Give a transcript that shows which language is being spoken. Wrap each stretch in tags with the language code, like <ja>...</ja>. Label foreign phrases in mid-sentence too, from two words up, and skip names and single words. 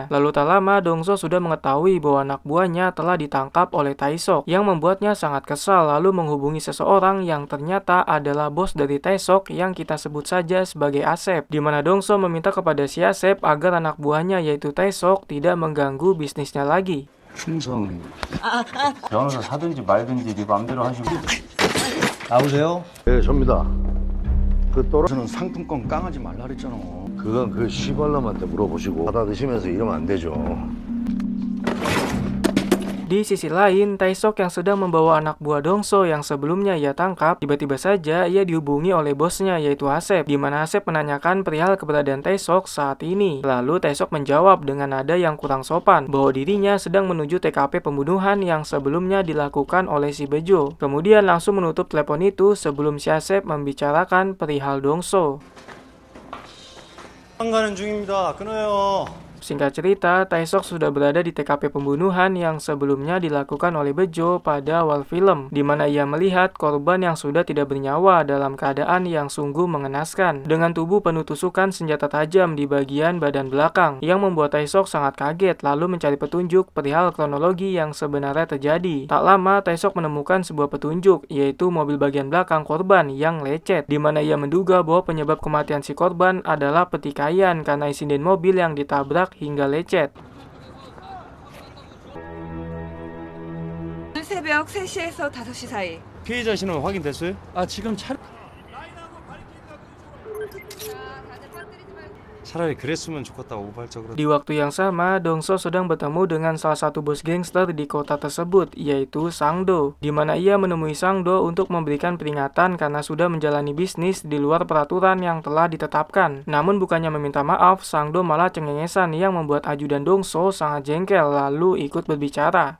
<id>Lalu tak lama Dongso sudah mengetahui bahwa anak buahnya telah ditangkap oleh Taesok, yang membuatnya sangat kesal lalu menghubungi seseorang yang ternyata adalah bos dari Taesok yang kita sebut saja sebagai Asep, di mana Dongso meminta kepada si Asep agar anak buahnya yaitu Taesok tidak mengganggu bisnisnya lagi.</id> <ko>충성. 변호사 사든지 말든지 네 맘대로 하시고. 나오세요. 네, 접니다. 그 떨어지는 상품권 깡하지 말라 그랬잖아. 그건 그 시발놈한테 물어보시고 받아 드시면서 이러면 안 되죠.</ko> <id>Di sisi lain, Taesok yang sedang membawa anak buah Dongso yang sebelumnya ia tangkap, tiba-tiba saja ia dihubungi oleh bosnya yaitu Asep, di mana Asep menanyakan perihal keberadaan Taesok saat ini. Lalu Taesok menjawab dengan nada yang kurang sopan bahwa dirinya sedang menuju TKP pembunuhan yang sebelumnya dilakukan oleh si Bejo. Kemudian langsung menutup telepon itu sebelum si Asep membicarakan perihal Dongso.</id> <ko>가는 중입니다. 끊어요.</ko> <id>Singkat cerita, Taesok sudah berada di TKP pembunuhan yang sebelumnya dilakukan oleh Bejo pada awal film, di mana ia melihat korban yang sudah tidak bernyawa dalam keadaan yang sungguh mengenaskan, dengan tubuh penuh tusukan senjata tajam di bagian badan belakang, yang membuat Taesok sangat kaget lalu mencari petunjuk perihal kronologi yang sebenarnya terjadi. Tak lama, Taesok menemukan sebuah petunjuk, yaitu mobil bagian belakang korban yang lecet, di mana ia menduga bahwa penyebab kematian si korban adalah pertikaian karena insiden mobil yang ditabrak hingga lecet.</id> <ko>새벽 3시에서 5시 사이. 피해자 신원 확인됐어요? 지금 차라리 그랬으면 좋겠다 우발적으로.</ko> <id>Di waktu yang sama, Dongso sedang bertemu dengan salah satu bos gangster di kota tersebut, yaitu Sangdo, di mana ia menemui Sangdo untuk memberikan peringatan karena sudah menjalani bisnis di luar peraturan yang telah ditetapkan. Namun bukannya meminta maaf, Sangdo malah cengengesan yang membuat ajudan Dongso sangat jengkel lalu ikut berbicara.</id>